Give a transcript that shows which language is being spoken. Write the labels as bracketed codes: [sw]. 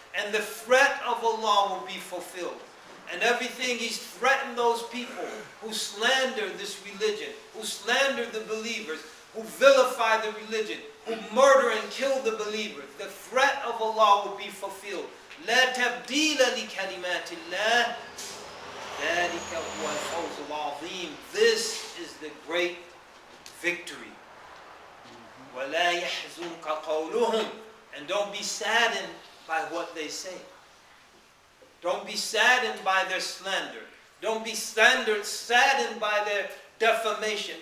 [en] And the threat of Allah will be fulfilled. And everything He's threatened those people who slander this religion, who slander the believers, who vilify the religion, who murder and kill the believers, the threat of Allah will be fulfilled. [ar] لا تبديل لكلمات الله ذلك هو الفوز العظيم. [en] This is the great victory. [ar] وَلَا يَحْزُنْكَ قَوْلُهُمْ. [en] And don't be saddened by what they say. Don't be saddened by their slander. Don't be saddened by their defamation.